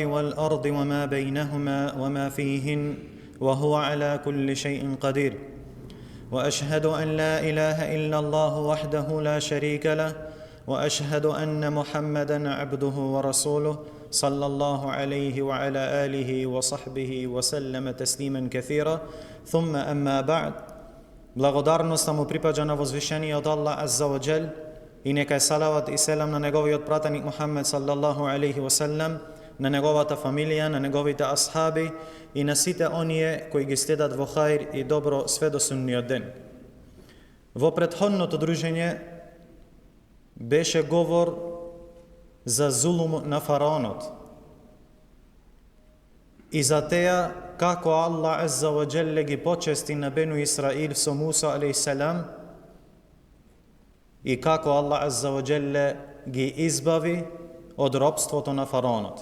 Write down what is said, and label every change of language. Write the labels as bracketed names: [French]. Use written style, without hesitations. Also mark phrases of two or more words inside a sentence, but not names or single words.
[Arabic] والأرض وما بينهما وما فيهن وهو على كل شيء قدير وأشهد أن لا إله إلا الله وحده لا شريك له وأشهد أن محمدًا عبده ورسوله صلى الله عليه وعلى آله وصحبه وسلم تسليما كثيرا ثم أما بعد. [Macedonian] Благодарноста му припаѓа на возвишениот Аллах [Arabic] عز وجل [Macedonian] и нека е салават и селам на неговиот пратеник Мухаммед [Arabic] صلى الله عليه وسلم, [Macedonian] на неговата фамилија, на неговите асхаби и на сите оние кои ги следат во хаир и добро све до судниот ден. Во претходното дружење беше говор за зулум на фараонот и за теа како Аллах [Arabic] عز وجل [Macedonian] ги почести на Бену Исраил со [Arabic] موسى عليه السلام [Macedonian] и како Аллах [Arabic] عز وجل [Macedonian] ги избави од робството на фараонот.